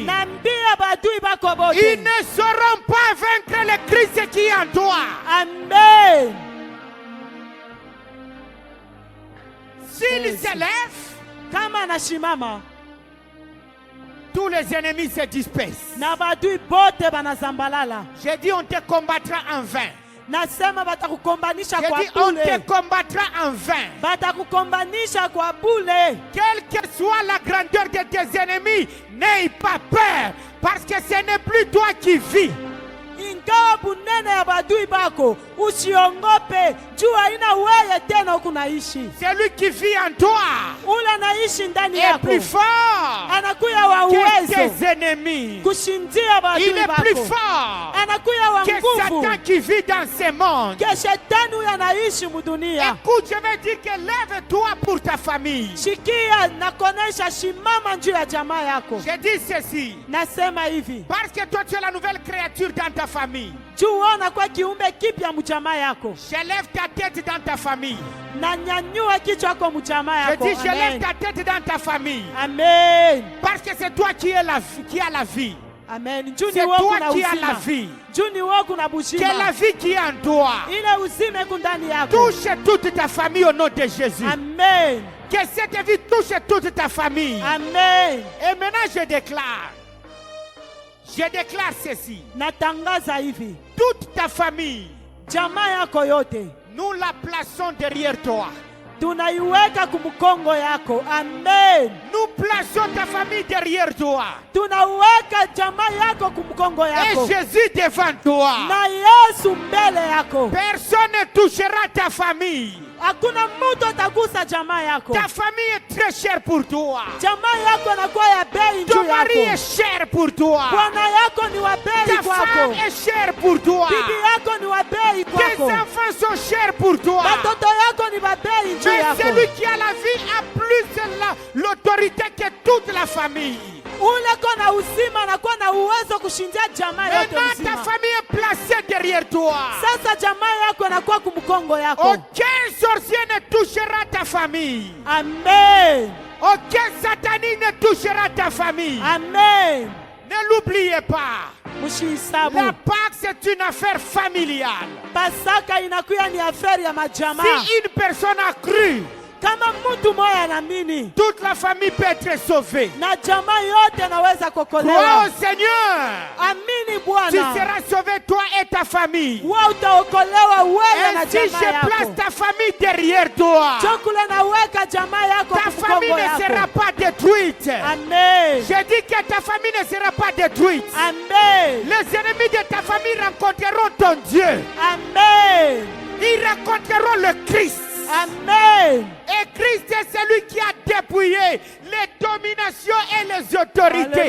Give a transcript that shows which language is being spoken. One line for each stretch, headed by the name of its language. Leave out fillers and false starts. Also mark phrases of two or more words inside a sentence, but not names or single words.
Swahili: Naambia badui bako
French: ils
Swahili: bote.
French: ne sauront pas vaincre le Christ qui est en toi. Amen. S'il Yes. s'élève,
Swahili: Kama anashimama
French: tous les ennemis se dispersent.
Swahili: na badui bote banazambalala.
French: J'ai dit on te combattra en vain.
Swahili: Nasema batakukombanisha
French: J'ai
Swahili: kwa
French: dit on te
Swahili: bule.
French: combattra en vain.
Swahili: Batakukombanisha kwa bule.
French: Quelle que soit la grandeur de tes ennemis, n'aie pas peur. Parce que ce n'est plus toi qui vis.
Swahili: Ingawa bunene ya badui bako, usiongope juu haina wewe tena huku naishi.
French: Celui qui vit en toi
Swahili: Ule anaishi ndani
French: est
Swahili: yako
French: plus fort
Swahili: anakuya wa
French: que
Swahili: uwezo
French: tes ennemis.
Swahili: kushindia
French: Il
Swahili: maadui
French: est plus
Swahili: bako.
French: fort
Swahili: Anakuya wa
French: que
Swahili: nguvu
French: Satan qui vit dans ce monde.
Swahili: ke shetani huyo anaishi mudunia.
French: Écoute, je vais dire que lève-toi pour ta famille.
Swahili: Shikia na konesha shimama njuu ya jamaa yako.
French: Je dis ceci.
Swahili: Nasema hivi,
French: Parce que toi, tu es la nouvelle créature dans ta famille.
Swahili: juu ona kwa kiumbe kipya mjamaa yako.
French: Je lève ta tête dans ta famille.
Swahili: Na nyanyua kichwa kwa mjamaa
French: Je
Swahili: yako.
French: dis, je lève Amen. ta tête dans ta famille. Amen. Parce que c'est toi qui as la vie.
Swahili: Amen. Juu ni
French: C'est
Swahili: wewe
French: toi
Swahili: kuna
French: qui as la
Swahili: uzima.
French: vie.
Swahili: Juu ni wewe kuna
French: C'est la
Swahili: bushima.
French: vie qui est en toi.
Swahili: Ile uzima iko ndani yako.
French: Touche toute ta famille au nom de Jésus. Amen. Que cette vie touche toute ta famille. Amen. Et maintenant, je déclare ceci.
Swahili: Natangaza hivi,
French: Toute ta famille,
Swahili: jamaa yako yote
French: nous la plaçons derrière toi.
Swahili: tunaiweka kumkongo yako. Amen.
French: Nous plaçons ta famille derrière toi.
Swahili: Tunaweka jamaa yako kumkongo
French: Et
Swahili: yako
French: Jésus devant toi.
Swahili: na Yesu mbele yako.
French: Personne ne touchera ta famille.
Swahili: Hakuna mtu atagusa jamaa yako.
French: Ta famille est très chère pour toi.
Swahili: Jamaa yako inakuwa ya bei
French: Ton
Swahili: juu
French: mari
Swahili: yako.
French: est cher pour toi.
Swahili: Bwana yako ni wa bei
French: Ta
Swahili: kwako.
French: femme est chère pour toi.
Swahili: Bibi yako ni wa bei
French: Tes
Swahili: kwako.
French: enfants sont chers pour toi.
Swahili: Watoto yako ni wa bei juu
French: Mais
Swahili: yako.
French: celui qui a la vie a plus l'autorité que toute la famille.
Swahili: Ule kona uzima anakuwa na uwezo kushindia jamaa yote
French: Maintenant, ta
Swahili: mzima.
French: famille est placée derrière toi.
Swahili: Sasa jamaa yako inakuwa kumkongo yako.
French: Aucun sorcier ne touchera ta famille. Amen. Aucun satanique ne touchera ta famille. Amen. Ne l'oubliez pas.
Swahili: Mushisabu.
French: La Pâque, c'est une affaire familiale.
Swahili: Pasaka inakuwa ni aferi ya majamaa.
French: Si une personne a cru,
Swahili: Kama mtu moja anaamini,
French: toute la famille peut être sauvée.
Swahili: na jamaa yote anaweza
French: Crois
Swahili: kuokolewa.
French: au Seigneur.
Swahili: Amini
French: Tu
Swahili: Bwana.
French: seras sauvé, toi et ta famille.
Swahili: Wewe utaokolewa wewe na
French: Ainsi,
Swahili: jamaa
French: je place
Swahili: yako.
French: ta famille derrière toi.
Swahili: Chokula naweka jamaa yako
French: Ta famille
Swahili: kumkongo
French: ne sera
Swahili: yako.
French: pas détruite. Amen. Je dis que ta famille ne sera pas détruite. Amen. Les ennemis de ta famille rencontreront ton Dieu. Amen. Ils rencontreront le Christ. Amen. Et Christ est celui qui a dépouillé les dominations et les autorités.